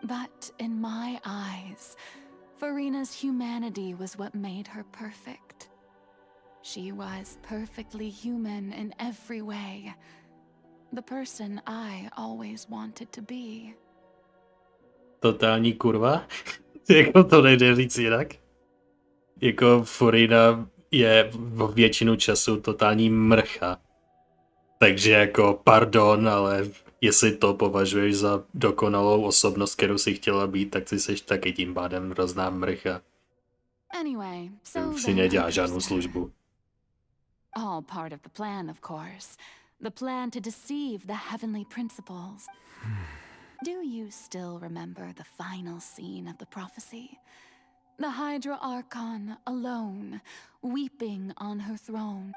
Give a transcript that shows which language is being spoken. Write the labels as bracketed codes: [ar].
[en] But in my eyes, Farina's humanity was what made her perfect. She was perfectly human in every way. The person I always wanted to be. [cs] Totální kurva? Jako to nejde říct jinak. Jako Farina je v většinu času totální mrcha. Takže jako pardon, ale jestli to považuješ za dokonalou osobnost, kterou si chtěla být, tak ty seš taky tím pádem hrozná mrcha. [en] Anyway, so [cs] si nedělá žádnou službu. [en] All part of the plan, of course. The plan to deceive the heavenly principles. Do you still remember the final scene of the prophecy? The Hydra Archon alone, weeping on her throne.